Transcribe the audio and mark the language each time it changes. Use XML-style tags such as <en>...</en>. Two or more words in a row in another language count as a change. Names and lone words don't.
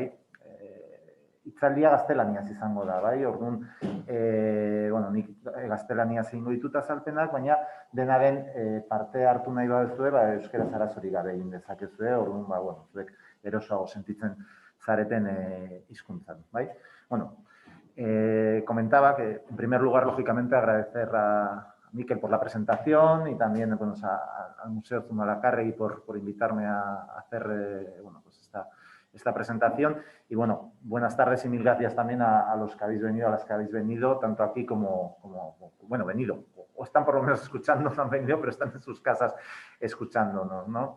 <eu>Hitzaldia gaztelaniaz izango da, bai. Orduan, nik gaztelaniaz egingo ditut azalpenak, baina dena den parte hartu nahi baduzue, euskaraz arazorik gabe egin dezakezue, orduan, zuek erosoago sentitzen zareten hizkuntzan,</eu> <es>¿vale? Comentaba que, en primer lugar, lógicamente, agradecer a Mikel por la presentación y también al Museo Zumalakarregi por invitarme a hacer esta presentación. Y, buenas tardes y mil gracias también a los que habéis venido, a las que habéis venido, tanto aquí como venido, o están por lo menos escuchando, no han venido, pero están en sus casas escuchándonos, ¿no?</es>